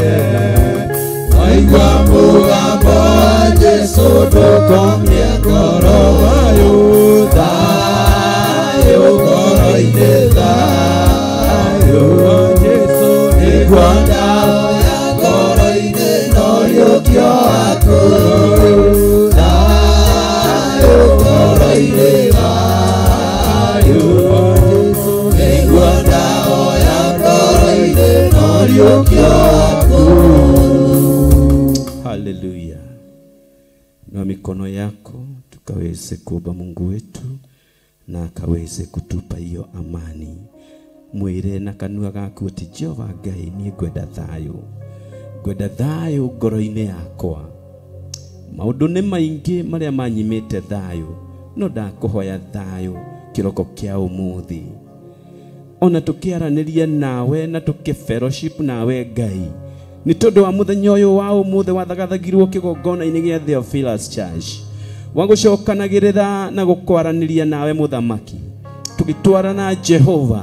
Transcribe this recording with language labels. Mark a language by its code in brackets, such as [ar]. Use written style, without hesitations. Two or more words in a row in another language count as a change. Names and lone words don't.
[ki] Waigua mũgambo wa Jesu ndũkomie ngoro, thayũ ngoro-inĩ, thayũ wa Jesu nĩguo ndawa ya ngoro-inĩ na ũriũkio waku, thayũ ngoro-inĩ, thayũ wa Jesu nĩguo ndawa ya ngoro-inĩ na ũriũkio waku. Haleluya. [sw] Na mikono yako tukaweze kuomba Mungu wetu na akaweze kutupa hiyo amani. [ki] Mwire na kanua gaku ati Jehova Ngai ni ngwenda thayũ. Ngwenda thayũ ngoro-inĩ yakwa. Maũndũ nĩ maingĩ marĩa manyimĩte thayũ, no ndakũhoya thayũ kĩroko kĩa ũmũthĩ. Ona tũkĩaranĩria nawe na tũkĩfellowship nawe Ngai, nĩ tondũ wa mũthenya ũyũ wa ũmũthĩ wathagathagirwo kĩgongona-inĩ gĩa Theophilus Church, wagũcokanagĩrĩra na gũkwaranĩria nawe mũthamaki, tũgĩtwarana Jehova.